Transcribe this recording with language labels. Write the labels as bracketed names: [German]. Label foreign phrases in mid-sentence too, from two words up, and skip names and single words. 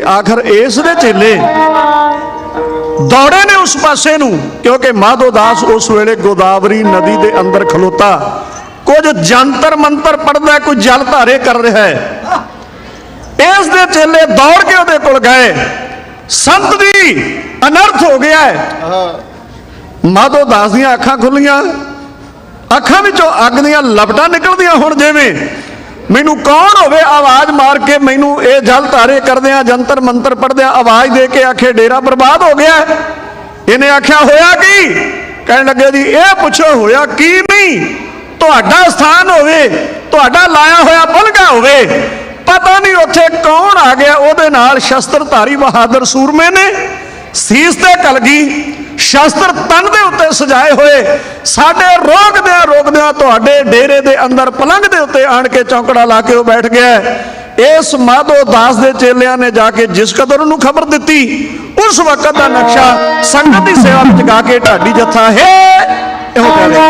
[Punjabi] ਆਖਰ ਇਸ ਦੇ ਚੇਲੇ ਦੌੜੇ ਨੇ ਉਸ ਪਾਸੇ ਨੂੰ, ਕਿਉਂਕਿ ਮਾਧੋ ਦਾਸ ਉਸ ਵੇਲੇ ਗੋਦਾਵਰੀ ਨਦੀ ਦੇ ਅੰਦਰ ਖਲੋਤਾ, ਕੁਝ ਜੰਤਰ ਮੰਤਰ ਪੜਦਾ, ਕੋਈ ਜਲ ਧਾਰੇ ਕਰ ਰਿਹਾ ਹੈ। ਇਸ ਦੇ ਚੇਲੇ ਦੌੜ ਕੇ ਉਹਦੇ ਕੋਲ ਗਏ। ਸੰਤ ਜੀ, ਅਨਰਥ ਹੋ ਗਿਆ ਹੈ। ਮਾਧੋ ਦਾਸ ਦੀਆਂ ਅੱਖਾਂ ਖੁੱਲੀਆਂ, ਅੱਖਾਂ ਵਿੱਚੋਂ ਅੱਗ ਦੀਆਂ ਲਪਟਾਂ ਨਿਕਲਦੀਆਂ ਹੁਣ ਜਿਵੇਂ। ਮੈਨੂੰ ਕੌਣ ਹੋਵੇ ਆਵਾਜ਼ ਮਾਰ ਕੇ ਮੈਨੂੰ ਯੇ ਜਲ ਤਾਰੇ ਕਰਦਿਆਂ ਜੰਤਰ ਮੰਤਰ ਪੜ੍ਹਦਿਆਂ ਆਵਾਜ਼ ਦੇ ਕੇ ਆਖੇ ਡੇਰਾ ਬਰਬਾਦ ਹੋ ਗਿਆ। ਇਨ੍ਹੇਂ ਆਖਿਆ ਹੋਇਆ ਕੀ? ਕਹਿਣ ਲੱਗੇ ਜੀ ਯੇ ਪੁੱਛੋ ਹੋਇਆ ਕੀ ਨਹੀਂ, ਤੁਹਾਡਾ ਸਥਾਨ ਹੋਵੇ, ਤੁਹਾਡਾ ਲਾਇਆ ਹੋਇਆ ਭੁਲਗਾ ਹੋਵੇ, ਪਤਾ ਨਹੀਂ ਉੱਥੇ ਕੌਣ ਆ ਗਿਆ। ਉਹਦੇ ਨਾਲ ਸ਼ਸਤਰਧਾਰੀ ਬਹਾਦਰ ਸੂਰਮੇ ਨੇ ਸੀਸ ਤੇ ਕਲਗੀ ਸ਼ਸਤਰ ਤਨ ਦੇ ਉੱਤੇ ਸਜਾਏ ਹੁਏ ਸਾਡੇ ਰੋਕਦਿਆਂ ਤੁਹਾਡੇ ਡੇਰੇ ਦੇ ਅੰਦਰ ਪਲੰਘ ਦੇ ਉੱਤੇ ਆਣ ਕੇ ਚੌਂਕੜਾ ਲਾ ਕੇ ਵੋ ਬੈਠ ਗਿਆ। ਇਸ ਮਾਧੋ ਦਾਸ ਦੇ ਚੇਲਿਆਂ ਨੇ ਜਾ ਕੇ ਜਿਸ ਕਦਰ ਉਨ੍ਹੋਂਨੇ ਖ਼ਬਰ ਦੀ [Hindi] उस वक्त का नक्शा संगत की सेवा में [Punjabi] ਗਾ ਕੇ ਢਾਡੀ ਜੱਥਾ ਹੈ ਇਹੋ ਕਹਿ